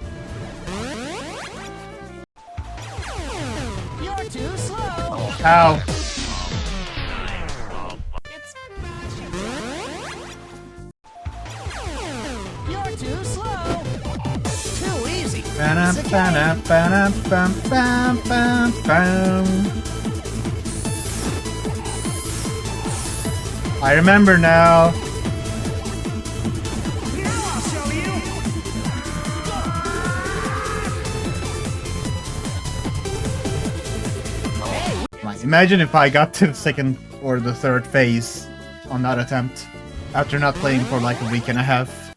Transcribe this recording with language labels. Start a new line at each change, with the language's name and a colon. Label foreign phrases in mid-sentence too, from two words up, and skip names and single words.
English: You're too slow. Ow. It's Boshy time. You're too slow. Too easy. Ba-dum, ba-dum, ba-dum, bum, bum, bum, bum. I remember now. Now I'll show you. Like, imagine if I got to the second or the third phase on that attempt after not playing for like a week and a half.